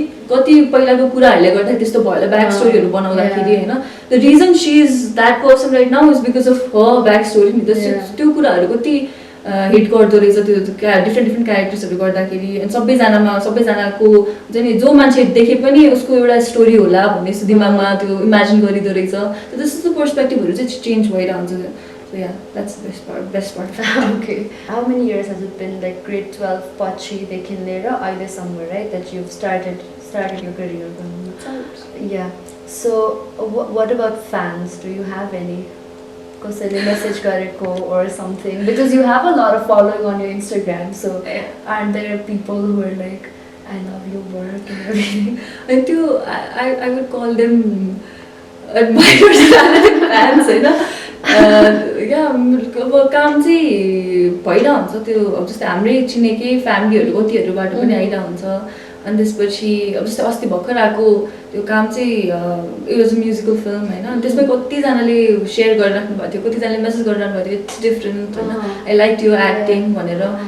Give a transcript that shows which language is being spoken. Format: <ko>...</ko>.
<ne>कति पहिलाको कुराहरूले गर्दा त्यस्तो भयो होला ब्याक स्टोरीहरू बनाउँदाखेरि होइन</ne> <en>the reason she is that person right now is because of her back story</en> <ne>नि त्यो कुराहरू कति हिट गर्दो रहेछ त्यो डिफ्रेन्ट क्यारेक्टर्सहरू गर्दाखेरि अनि सबैजनाको हुन्छ नि जो मान्छे देखे पनि उसको एउटा स्टोरी होला भन्ने यस्तो दिमागमा त्यो इमेजिन गरिदो रहेछ त्यस्तो पर्सपेक्टिभहरू चाहिँ चेन्ज भइरहन्छ</ne> <en>So yeah, that's the best part. Okay. How many years has it been, like grade 12</en> <ne>Pachi dekhin lera aile</ne> <en>somewhere, right, that you've started your career? Yeah. So, what about fans? Do you have any?</en> <ne>Kasaiले message gareko</ne> <en>or something? Because you have a lot of following on your Instagram. So, aren't there people who are like, I love your work and everything? And too, I would call them admirers rather than fans, होइन.</en> <ne>या अब काम चाहिँ भइरहेको हुन्छ त्यो, अब जस्तै हाम्रै चिनेकै फ्यामिलीहरू कतिहरूबाट पनि आइरहेको हुन्छ. अनि त्यसपछि अब जस्तै अस्ति भर्खर आएको त्यो काम चाहिँ</ne> <en>it was a musical film</en> <ne>होइन. अनि त्यसमा कतिजनाले सेयर गरिराख्नु भएको थियो, कतिजनाले मेसेज गरिरहनु भएको थियो,</ne> <en>it's different</en> <ne>होइन,</ne> <en>I like</en> <ne>यो एक्टिङ भनेर.</ne>